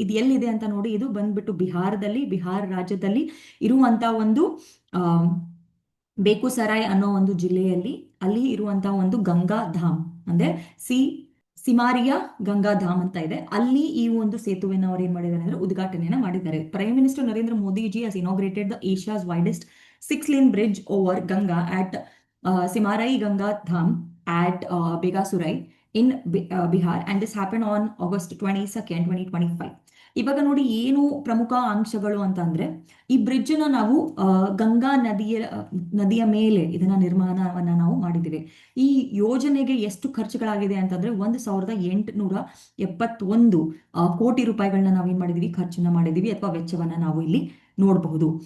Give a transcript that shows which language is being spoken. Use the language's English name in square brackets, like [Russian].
[Kannada] ಇದು ಎಲ್ಲಿದೆ ಅಂತ ನೋಡಿ, ಇದು ಬಂದ್ಬಿಟ್ಟು ಬಿಹಾರ ರಾಜ್ಯದಲ್ಲಿ ಇರುವಂತ ಒಂದು ಬೇಕುಸರಾಯ್ ಅನ್ನೋ ಒಂದು ಜಿಲ್ಲೆಯಲ್ಲಿ ಅಲ್ಲಿ ಇರುವಂತಹ ಒಂದು ಗಂಗಾ ಧಾಮ್ ಅಂದ್ರೆ ಸಿಮಾರಿಯಾ ಗಂಗಾ ಧಾಮ್ ಅಂತ ಇದೆ, ಅಲ್ಲಿ ಈ ಒಂದು ಸೇತುವೆನ ಅವ್ರು ಏನ್ ಮಾಡಿದ್ದಾರೆ ಅಂದ್ರೆ ಉದ್ಘಾಟನೆಯನ್ನ ಮಾಡಿದ್ದಾರೆ. [English] Prime minister Narendra Modiji has inaugurated the Asia's widest 6 lane bridge over Ganga at Simarai Ganga Dham at Begasurai in Bihar, and this happened on August 22nd, 2025. [Kannada] ಇವಾಗ ನೋಡಿ ಏನು ಪ್ರಮುಖ ಅಂಶಗಳು ಅಂತ ಅಂದ್ರೆ, ಈ ಬ್ರಿಡ್ಜ್ ನ ನಾವು ಗಂಗಾ ನದಿಯ ಮೇಲೆ ಇದನ್ನ ನಿರ್ಮಾಣವನ್ನ ನಾವು ಮಾಡಿದ್ದೀವಿ. ಈ ಯೋಜನೆಗೆ ಎಷ್ಟು ಖರ್ಚುಗಳಾಗಿದೆ ಅಂತಂದ್ರೆ 1,871 ಕೋಟಿ ರೂಪಾಯಿಗಳನ್ನ ನಾವೇನ್ ಮಾಡಿದೀವಿ, ಖರ್ಚನ್ನ ಮಾಡಿದೀವಿ ಅಥವಾ ವೆಚ್ಚವನ್ನ ನಾವು ಇಲ್ಲಿ ನೋಡಬಹುದು.